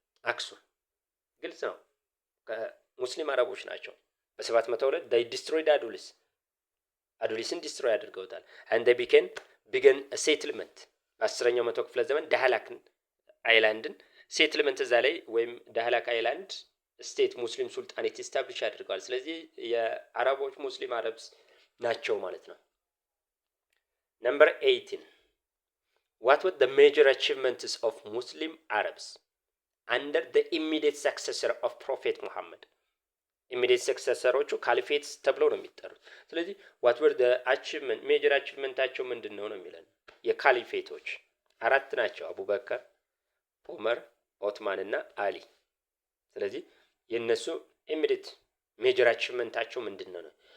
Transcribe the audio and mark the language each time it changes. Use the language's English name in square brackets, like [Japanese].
[Amharic] አክሱም። ግልጽ ነው። ከሙስሊም አረቦች ናቸው። በ702 [English] they destroyed [Amharic] አዱሊስን ዲስትሮይ አድርገውታል። [English] and they began [Amharic] ሴትልመንት በ10ኛው መቶ ክፍለ ዘመን ዳህላክን አይላንድን ሴትልመንት እዛ ላይ ወይም ዳህላክ አይላንድ ስቴት ሙስሊም ሱልጣኔት ኢስታብሊሽ አድርገዋል። ስለዚህ የአረቦች ሙስሊም አረብስ ናቸው ማለት ነው። ነምበር 18 [English] what were the major achievements of Muslim Arabs under the immediate successor of Prophet Muhammad? [Amharic] ኢሚዲየት ሰክሰሰሮቹ ካሊፌትስ ተብለው ነው የሚጠሩት። ስለዚህ [English] ዋት ወር ዘ አቺቭመንት [Amharic] ሜጀር አቺቭመንታቸው ምንድን ነው ነው የሚለን የካሊፌቶች 4 ናቸው፣ አቡበከር፣ ዑመር፣ ኦትማን እና አሊ። ስለዚህ የነሱ ኢሚዲየት ሜጀር አቺቭመንታቸው ምንድን ነው?